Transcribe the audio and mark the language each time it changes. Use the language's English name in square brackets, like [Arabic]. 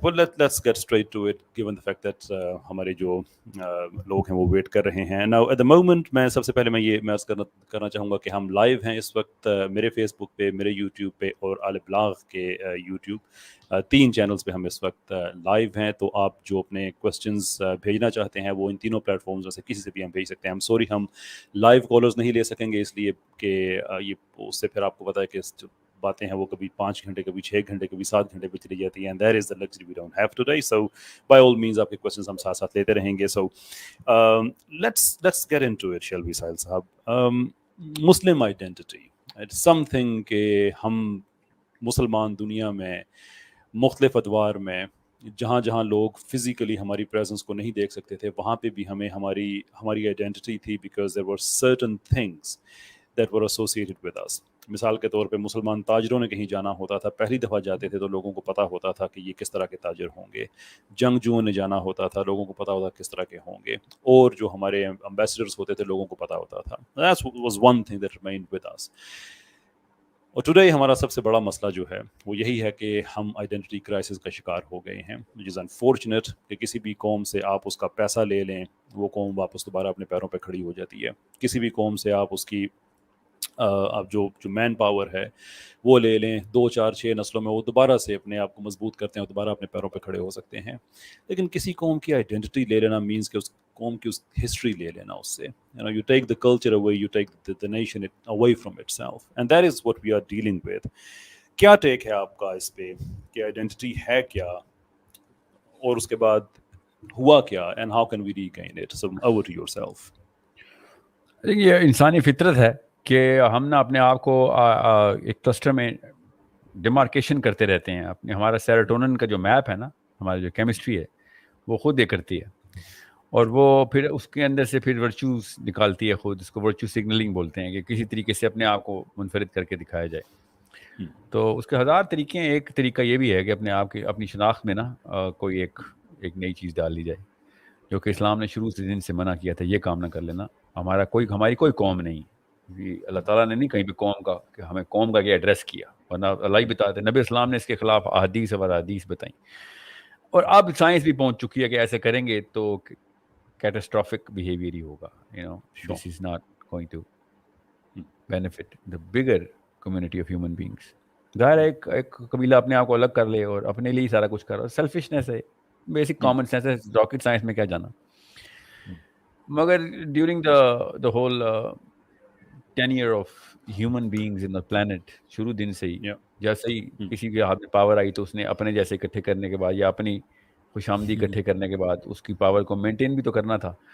[English] Well, let's get straight to it, given the fact that [Urdu] ہمارے جو لوگ ہیں وہ ویٹ کر رہے ہیں. [English] Now at the moment [Urdu] میں سب سے پہلے میں یہ محسوس کرنا چاہوں گا کہ ہم لائیو ہیں اس وقت میرے فیس بک پہ, میرے یوٹیوب پہ اور البلاغ کے یوٹیوب, 3 چینلز پہ ہم اس وقت لائیو ہیں. تو آپ جو اپنے کوسچنز بھیجنا چاہتے ہیں وہ ان تینوں پلیٹ فارمز میں سے کسی سے بھی ہم بھیج سکتے ہیں. ہم سوری ہم لائیو کالرز نہیں لے سکیں گے, اس لیے کہ یہ اس سے پھر آپ کو پتہ ہے کہ باتیں ہیں وہ کبھی 5 گھنٹے, کبھی 6 گھنٹے, کبھی 7 گھنٹے پہ چلی جاتی ہیں. [English] And that is the luxury we don't have today. So by all means [Urdu] آپ کے [English] questions [Urdu] ہم ساتھ ساتھ لیتے رہیں گے. [English] So let's get into it, shall we, Sahil صاحب. Muslim identity, it's something [Urdu] کہ ہم مسلمان دنیا میں مختلف ادوار میں جہاں جہاں لوگ فزیکلی ہماری پریزنس کو نہیں دیکھ سکتے تھے, وہاں پہ بھی ہمیں ہماری آئیڈینٹی تھی, [English] because there were certain things that were associated with us. [Urdu] مثال کے طور پہ مسلمان تاجروں نے کہیں جانا ہوتا تھا, پہلی دفعہ جاتے تھے تو لوگوں کو پتہ ہوتا تھا کہ یہ کس طرح کے تاجر ہوں گے. جنگجوؤں نے جانا ہوتا تھا, لوگوں کو پتہ ہوتا کس طرح کے ہوں گے. اور جو ہمارے امبیسڈرز ہوتے تھے لوگوں کو پتہ ہوتا تھا. [English] That was one thing that remained with us. [Urdu] اور ٹوڈے ہمارا سب سے بڑا مسئلہ جو ہے وہ یہی ہے کہ ہم آئیڈینٹی کرائسس کا شکار ہو گئے ہیں, [English] which is unfortunate. [Urdu] کہ کسی بھی قوم سے آپ اس کا پیسہ لے لیں, وہ قوم واپس دوبارہ اپنے پیروں پہ کھڑی ہو جاتی ہے. کسی بھی قوم سے آپ اس کی اب جو مین پاور ہے وہ لے لیں, 2 4 6 نسلوں میں وہ دوبارہ سے اپنے آپ کو مضبوط کرتے ہیں اور دوبارہ اپنے پیروں پہ کھڑے ہو سکتے ہیں. لیکن کسی قوم کی آئیڈینٹی لے لینا مینس کہ اس قوم کی اس ہسٹری لے لینا اس سے. [English] You take the culture away, you take the nation away from itself, and that is what we are dealing with. [Urdu] کیا ٹیک ہے آپ کا اس پہ کہ آئیڈینٹی ہے کیا, اور اس کے بعد ہوا کیا, [English] and how can we regain it? So over to yourself. [Urdu] یہ انسانی فطرت ہے کہ ہم نا اپنے آپ کو ایک کلسٹر میں ڈیمارکیشن کرتے رہتے ہیں. اپنے ہمارا سیروٹونن کا جو میپ ہے نا, ہماری جو کیمسٹری ہے وہ خود یہ کرتی ہے, اور وہ پھر اس کے اندر سے پھر ورچوز نکالتی ہے خود. اس کو ورچو سگنلنگ بولتے ہیں, کہ کسی طریقے سے اپنے آپ کو منفرد کر کے دکھایا جائے. تو اس کے 1000 طریقے ہیں. ایک طریقہ یہ بھی ہے کہ اپنے آپ کی اپنی شناخت میں نا کوئی ایک نئی چیز ڈال لی جائے, جو کہ اسلام نے شروع سے دن سے منع کیا تھا. یہ کام نہ کر لینا. ہماری کوئی قوم نہیں, اللہ تعالیٰ نے نہیں کہیں بھی قوم کا کہ ہمیں قوم کا یہ ایڈریس کیا, ورنہ اللہ ہی بتاتے. نبی اسلام نے اس کے خلاف احادیث و احادیث بتائیں, اور اب سائنس بھی پہنچ چکی ہے کہ ایسے کریں گے تو کیٹاسٹرافک بیہیویئر ہی ہوگا. [English] This is not going to benefit the bigger community of human beings. [Urdu] ظاہر ہے ایک قبیلہ اپنے آپ کو الگ کر لے اور اپنے لیے ہی سارا کچھ کر رہا, سیلفشنس ہے, بیسک کامن سینس ہے. راکٹ سائنس میں کیا جانا. مگر during [English] the whole tenure of human beings in the planet, [Urdu] شروع دن سے ہی جیسے ہی کسی کے ہاتھ میں پاور آئی تو اس نے اپنے جیسے اکٹھے کرنے کے بعد یا اپنی خوش آمدی اکٹھے کرنے کے بعد اس کی پاور کو مینٹین بھی تو کرنا تھا.